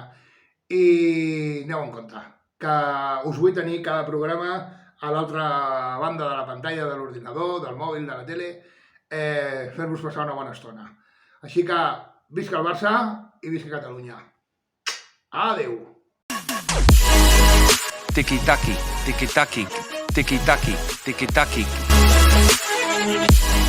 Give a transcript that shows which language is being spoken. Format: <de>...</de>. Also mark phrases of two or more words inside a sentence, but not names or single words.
<ca>I aneu en compte, que us vull tenir cada programa a l'altra banda de la pantalla de l'ordinador, del mòbil, de la tele, fer-vos passar una bona estona. Així que visca el Barça i visca Catalunya. Adeu! Tiki-taki, tiki-taki, tiki-taki, tiki-taki.</ca>